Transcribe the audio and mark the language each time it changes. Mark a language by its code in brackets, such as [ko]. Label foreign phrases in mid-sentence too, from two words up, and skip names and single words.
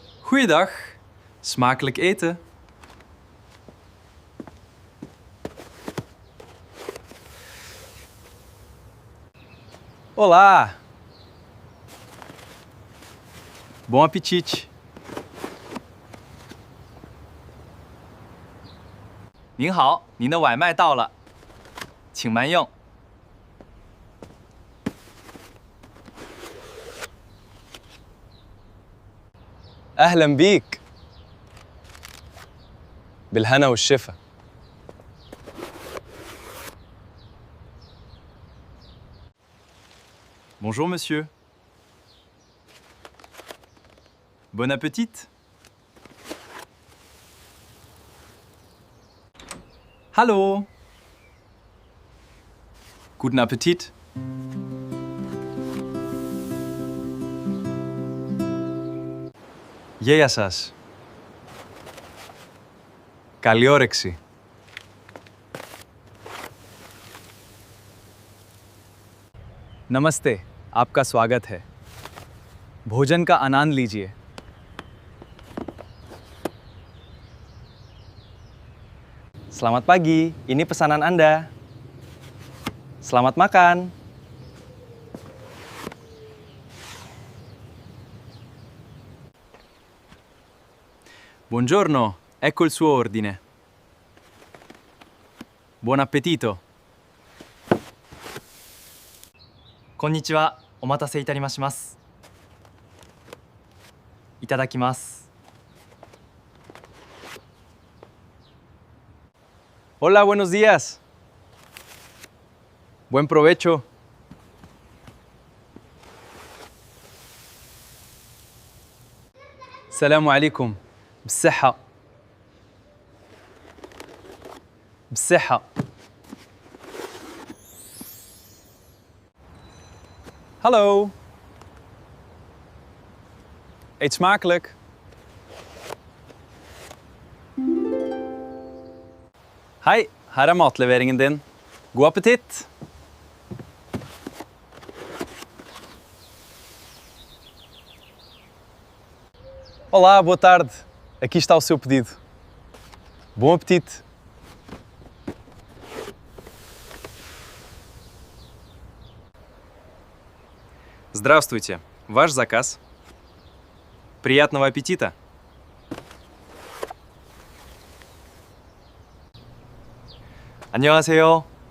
[nl] Goeiedag. Smakelijk eten. Olá. [pt] Bom apetite. [zh] 您好，您的外卖到了，请慢用。 [ar] أهلا بيك. بالهنا والشفا. [fr] Bonjour monsieur. Bon appétit. [de] Hallo. Guten Appetit. [el] Γεια σας. Καλή όρεξη. [hi] नमस्ते, आपका स्वागत है। भोजन का आनंद लीजिए। [id] Selamat pagi, ini pesanan Anda. Selamat makan. [it] Buongiorno, ecco il suo ordine. Buon appetito. [ja] こんにちは、お待たせいたします。いただきます。 [es] Hola, buenos días. Buen provecho. [ar] السلام عليكم. بالصحة. بالصحة. [nl] Hallo. Eet smakelijk. [no] Hei, her er matleveringen din. God appetitt! [pt] Olá, boa tarde. Aqui está o seu pedido. Bom apetite! [ru] Здравствуйте. Ваш заказ. Приятного аппетита. [ko] 안녕하세요.